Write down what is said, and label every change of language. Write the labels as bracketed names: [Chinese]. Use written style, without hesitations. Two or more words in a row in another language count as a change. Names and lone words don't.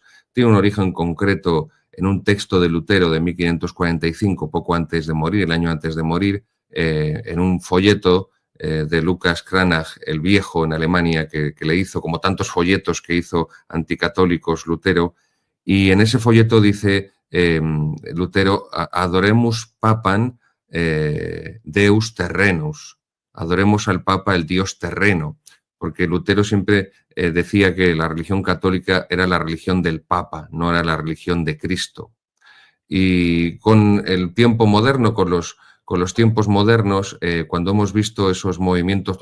[Spanish] tiene un origen concreto en un texto de Lutero de 1545, poco antes de morir, el año antes de morir, en un folleto de Lucas Cranach, el Viejo, en Alemania, que le hizo, como tantos folletos que hizo anticatólicos Lutero, y en ese folleto dice Lutero, [Latin] adoremus papam deus terrenus, [Spanish] adoremos al Papa el Dios terreno, porque Lutero siempre decía que la religión católica era la religión del Papa, no era la religión de Cristo. Y con el tiempo moderno, con los tiempos modernos, cuando hemos visto esos movimientos